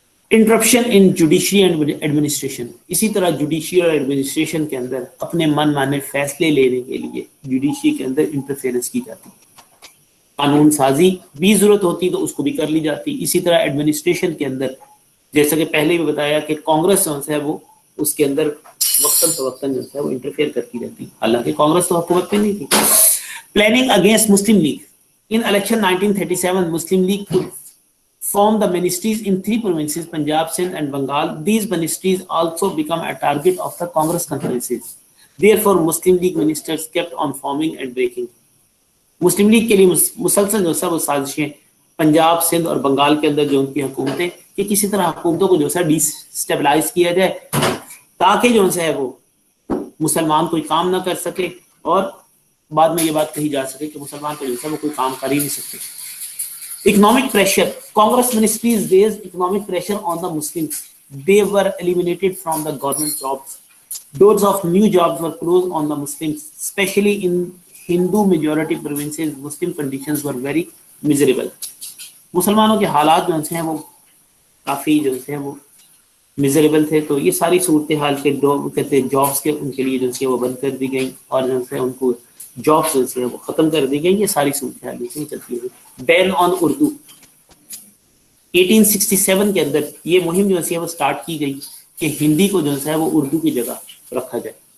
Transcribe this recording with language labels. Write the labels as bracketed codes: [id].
[en] interruption in judiciary and administration, [ur] اسی طرح judiciary اور ایڈمنسٹریشن کے اندر اپنے من مانے فیصلے لینے کے لیے جوڈیشری کے اندر انٹرفیئرنس کی جاتی، قانون سازی بھی ضرورت ہوتی تو اس کو بھی کر لی جاتی. اسی طرح ایڈمنسٹریشن کے اندر جیسا کہ پہلے بھی بتایا کہ کانگریس جو ہے وہ اس کے اندر وقتاً فوقتاً جو ہے وہ انٹرفیئر کرتی رہتی، حالانکہ کانگریس تو حکومت پہ نہیں تھی. [en] Planning against Muslim League, in election 1937 Muslim League formed the ministries in 3 provinces, Punjab, Sindh and Bengal. These ministries also become a target of the Congress conferences. Therefore, Muslim League ministers kept on forming and breaking. [ur] Muslim league کے لیے مسلسل جو ہے وہ سازشیں پنجاب، سندھ اور بنگال کے اندر جو ان کی حکومتیں، کہ کسی طرح حکومتوں کو جو ہے ڈی اسٹیبلائز کیا جائے، تاکہ جو ہے وہ مسلمان کوئی کام نہ کر سکے، اور بعد میں یہ بات کہی جا سکے کہ مسلمان کو جو ہے وہ کوئی کام کر ہی نہیں سکتے. [en] Economic pressure, Congress ministries raised economic pressure on the Muslims. They were eliminated from the government jobs. Doors of new jobs were closed on the Muslims, especially in Hindu majority provinces. Muslim conditions were very miserable. [ur] مسلمانوں کے حالات جو ہیں وہ کافی جو ہیں وہ miserable تھے. تو یہ ساری صورتحال کے کہتے ہیں جابس کے ان کے لیے جو ہے وہ بند کر دی گئی، اور جو ہے ان کو جابس جو ہے وہ ختم کر دی گئی. یہ ساری صورتحال جو چلتی ہے. [en] ban on Urdu [ur] 1867 کے اندر یہ مہم جو ہے وہ سٹارٹ کی گئی کہ ہندی کو جو ہے وہ اردو کی جگہ رکھا جائے.